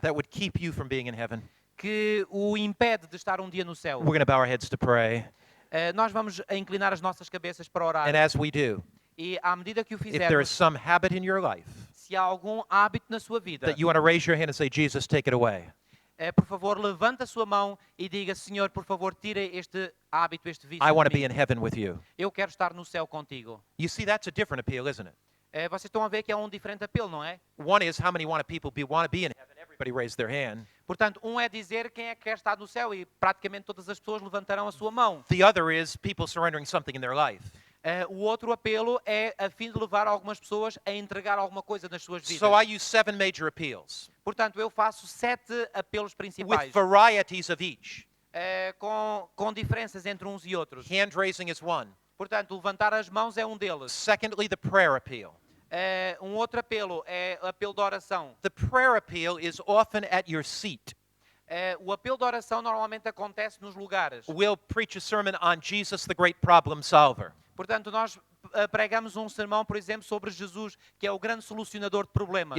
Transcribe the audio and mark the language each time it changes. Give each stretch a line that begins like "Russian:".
English: that would keep you from being in heaven?
Portuguese: que o impede de estar um dia no céu?
English: We're going to bow our heads to pray.
Portuguese: Nós vamos inclinar as nossas cabeças para orar.
English: And as we do,
Portuguese: E à medida que o
English: if there is some habit in your life
Portuguese: se há algum hábito na sua vida,
English: that you want to raise your hand and say, Jesus, take it away.
Portuguese: Por favor, levante a sua mão e diga, Senhor, por favor, tire este hábito, este vício
English: I want
Portuguese: de
English: to be
Portuguese: mim.
English: in heaven with you.
Portuguese: Eu quero estar no céu contigo.
English: You see, that's a different appeal, isn't it?
Portuguese: Vocês estão a ver que é um diferente apelo, não é?
English: One is how many want to be in heaven. Everybody raised their hand.
Portuguese: Portanto, um é dizer quem é que quer estar no céu e praticamente todas as pessoas levantarão a sua mão.
English: The other is people surrendering something in their life.
Portuguese: O outro apelo é a fim de levar algumas pessoas a entregar alguma coisa nas suas vidas.
English: So I use 7 major appeals
Portuguese: Portanto, eu faço 7 apelos
English: with
Portuguese: principais,
English: varieties of each.
Portuguese: com diferenças entre uns e outros.
English: Hand raising is one.
Portuguese: Portanto, levantar as mãos é um deles.
English: Secondly, the prayer appeal.
Portuguese: Um outro apelo é o apelo de oração.
English: The prayer appeal is often at your seat.
Portuguese: O apelo de oração normalmente acontece nos lugares.
English: We'll preach a sermon on Jesus, the great problem solver.
Portuguese: Portanto, nós pregamos um sermão, por exemplo, sobre Jesus, que é o grande solucionador de problemas.